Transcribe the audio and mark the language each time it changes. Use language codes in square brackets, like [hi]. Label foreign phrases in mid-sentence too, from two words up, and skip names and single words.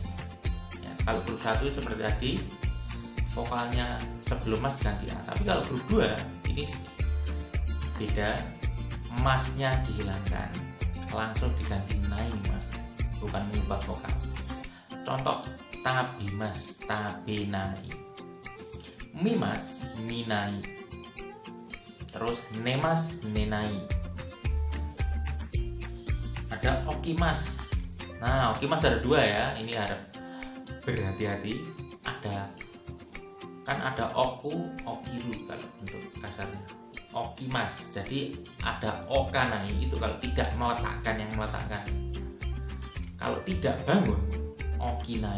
[id] Ya, kalau grup 1 seperti tadi, vokalnya sebelum mas ganti a. Tapi kalau grup 2 ini beda, masnya dihilangkan, langsung diganti nai mas, bukan mengubah vokal. Contoh tabimas, tabinai. Mimas, minai. Terus nemas, nenai. Ada okimas. Nah, okimas ada 2 ya, ini harap berhati-hati. Ada oku, okiru kalau untuk kasarnya. Okimas, jadi ada okanai, itu kalau tidak meletakkan, yang meletakkan. Kalau tidak bangun, okinai.